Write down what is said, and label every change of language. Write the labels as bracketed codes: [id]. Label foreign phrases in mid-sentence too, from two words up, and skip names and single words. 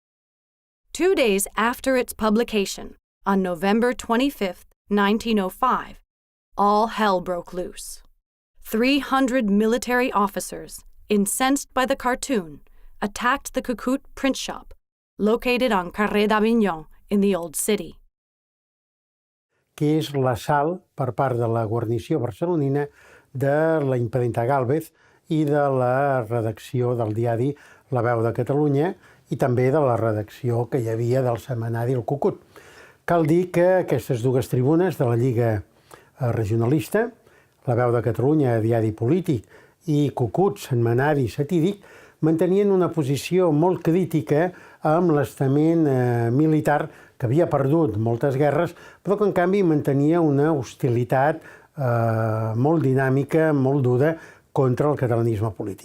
[en] 2 days after its publication, on November 25, 1905, all hell broke loose. 300 military officers, incensed by the cartoon, attacked the Cucut print shop, located on Carrer d'Avignon in the Old City. [ca] Que és l'assalt per part de la guarnició barcelonina de la impremta Gálvez i de la redacció del diari La Veu de Catalunya i també de la redacció que hi havia del setmanari El Cucut. Cal dir que aquestes dues tribunes de la Lliga Regionalista, La Veu de Catalunya, diari polític, i Cucut, setmanari satíric, mantenien una posició molt crítica amb l'estament militar que havia perdut moltes guerres, però que en canvi mantenia una hostilitat molt dinàmica, molt dura contra el catalanisme polític.